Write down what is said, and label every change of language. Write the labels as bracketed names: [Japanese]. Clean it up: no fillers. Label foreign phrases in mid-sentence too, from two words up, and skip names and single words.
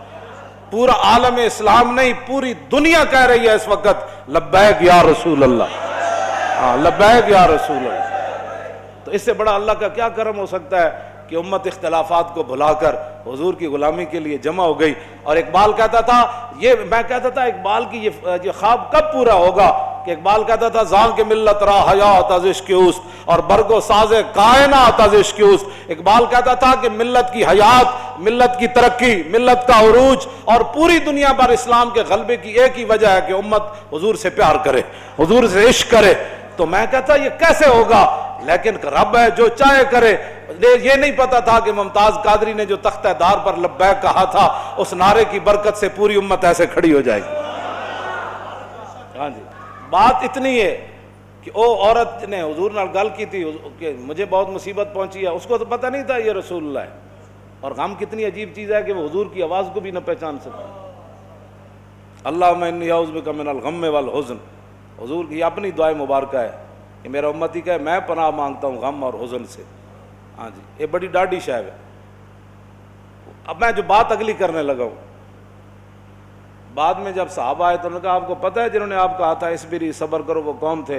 [Urdu] پورا عالم اسلام نہیں پوری دنیا کہہ رہی ہے اس وقت [Arabic] لبیک یا رسول اللہ, [Urdu] ہاں [Arabic] لبیک یا رسول اللہ. [Urdu] تو اس سے بڑا اللہ کا کیا کرم ہو سکتا ہے کہ امت اختلافات کو بھلا کر حضور کی غلامی کے لیے جمع ہو گئی. اور اقبال کہتا تھا, یہ میں کہتا تھا اقبال کی یہ خواب کب پورا ہوگا, کہ اقبال کہتا تھا [Persian] زان کے ملت را حیات از عشق اوست [Urdu] اور [Persian] برگ و ساز کائنات از عشق اوست. [Urdu] اقبال کہتا تھا کہ ملت کی حیات, ملت کی ترقی, ملت کا عروج اور پوری دنیا پر اسلام کے غلبے کی ایک ہی وجہ ہے کہ امت حضور سے پیار کرے, حضور سے عشق کرے. تو میں کہتا یہ کیسے ہوگا, لیکن رب ہے جو چاہے کرے. یہ نہیں پتا تھا کہ ممتاز قادری نے جو تختہ دار پر لبیک کہا تھا اس نعرے کی برکت سے پوری امت ایسے کھڑی ہو جائے گی. ہاں جی, بات اتنی ہے کہ او عورت نے [Punjabi] حضور نال گل کی تھی [Urdu] کہ مجھے بہت مصیبت پہنچی ہے, اس کو تو پتہ نہیں تھا یہ رسول اللہ ہے. اور غم کتنی عجیب چیز ہے کہ وہ حضور کی آواز کو بھی نہ پہچان سکتا. [Arabic] اللہم انی اعوذ بک من الغم والحزن, [Urdu] حضور کی اپنی دعائے مبارکہ ہے کہ میرا امتی کہے میں پناہ مانگتا ہوں غم اور حزن سے. ہاں جی, یہ بڑی ڈاڈی شاید ہے. اب میں جو بات اگلی کرنے لگا ہوں, بعد میں جب صحابہ آئے تو انہوں نے کہا آپ کو پتہ ہے جنہوں نے آپ کہا تھا اس بری صبر کرو وہ کون تھے؟